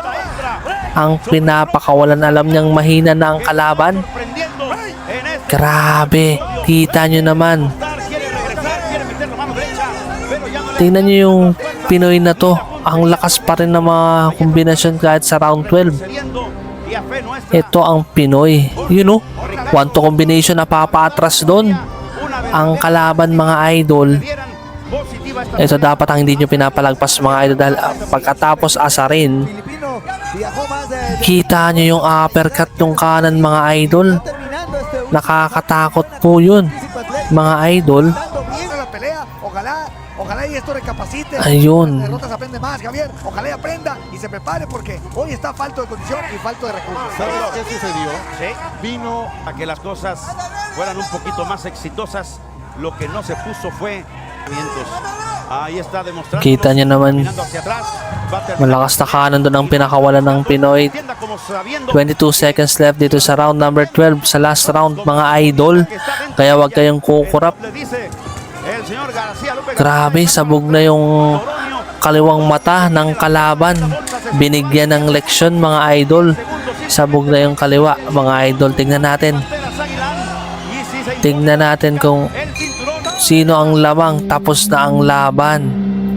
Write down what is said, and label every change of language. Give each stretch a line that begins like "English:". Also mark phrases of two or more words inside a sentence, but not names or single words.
Filipino: Ang pinapakawalan, alam niyang mahina na ang kalaban.
Spanish: Prendiendo en este
Filipino: Grabe, kita nyo naman.
Spanish: quiere regresar, quiere meter la mano derecha, pero ya no le
Filipino: Tingnan nyo yung Pinoy na to. Ang lakas pa rin ng mga kombinasyon kahit sa round 12.
Spanish: cediendo. Y a fe nuestra,
Filipino: Ito ang Pinoy.
English: You know, one to combination
Filipino: na papaatras doon.
Spanish: una vez
Filipino: Ang kalaban, mga idol.
Spanish: vieran positiva esta
Filipino: Ito dapat ang hindi nyo pinapalagpas, mga idol, dahil pagkatapos asarin,
Spanish: Filipino viajó más de
Filipino: kita nyo yung uppercut yung kanan, mga idol.
Spanish: terminando este
Filipino: Nakakatakot po yun, mga idol.
Spanish: dando bien a la pelea. Ojalá y esto recapacite.
Filipino: Ayun.
Spanish: Las derrotas aprende más, Javier. Ojalá y aprenda y se prepare porque hoy está falto de condición y falto de recursos. ¿Sabes qué sucedió? Sí, Vino a que las cosas fueran un poquito más exitosas. Lo que no se puso fue vientos. Ahí está demostrando.
Filipino: Kita nyo naman,
Spanish: Caminando hacia atrás, va a terminar
Filipino: malakas na kanan doon ang pinakawalan ng Pinoy.
Spanish: defienda como sabiendo
Filipino: 22
English: seconds left
Filipino: dito sa
English: round number
Filipino: 12, sa
English: last round,
Filipino: mga idol. Kaya wag kayong kukurap.
Spanish: le dice el señor García López.
Filipino: Grabe, sabog na yung Doronio, kaliwang mata ng kalaban. Binigyan ng leksyon, mga idol. Sabog na yung kaliwa, mga idol. Tingnan natin.
Spanish: Panteras Aguilan, y si se
Filipino: Tingnan natin kung
Spanish: el cinturón.
Filipino: sino ang lamang. Tapos na ang laban.